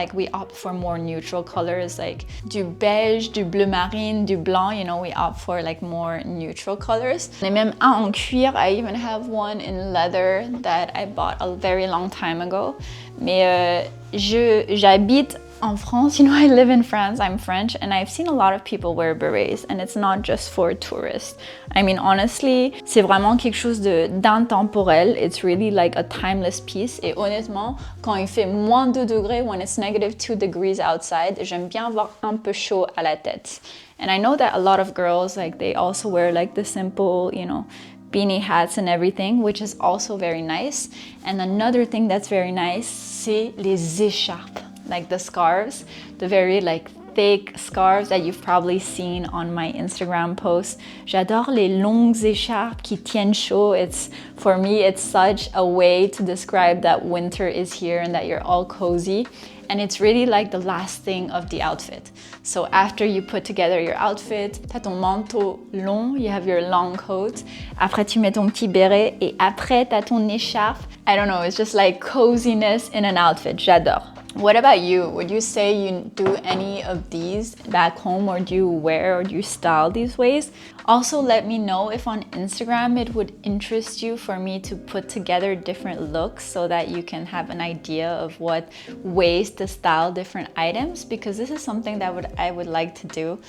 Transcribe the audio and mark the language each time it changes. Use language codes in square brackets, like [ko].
[en] Like we opt for more neutral colors, like du beige, du bleu marine, du blanc, you know, we opt for like more neutral colors. [fr] Et même un en cuir, [en] I even have one in leather that I bought a very long time ago. [fr] Mais j'habite en France, [en] you know, I live in France, I'm French, and I've seen a lot of people wear berets, and it's not just for tourists. I mean, honestly, [fr] c'est vraiment quelque chose d'intemporel. [en] It's really like a timeless piece. [fr] Et honnêtement, quand il fait moins 2 degrés, [en] when it's negative 2 degrees outside, [fr] j'aime bien avoir un peu chaud à la tête. [en] And I know that a lot of girls, like, they also wear like the simple, you know, beanie hats and everything, which is also very nice. And another thing that's very nice, [fr] c'est les écharpes. [en] Like the scarves, the very like thick scarves that you've probably seen on my Instagram posts. [fr] J'adore les longues écharpes qui tiennent chaud. [en] For me, it's such a way to describe that winter is here and that you're all cozy. And it's really like the last thing of the outfit. So after you put together your outfit, [fr] t'as ton manteau long, [en] you have your long coat. [fr] Après, tu mets ton petit béret, et après, t'as ton écharpe. [en] I don't know, it's just like coziness in an outfit. J'adore. What about you? Would you say you do any of these back home, or do you wear or do you style these ways? Also, let me know if on Instagram it would interest you for me to put together different looks so that you can have an idea of what ways to style different items, because this is something that I would like to do.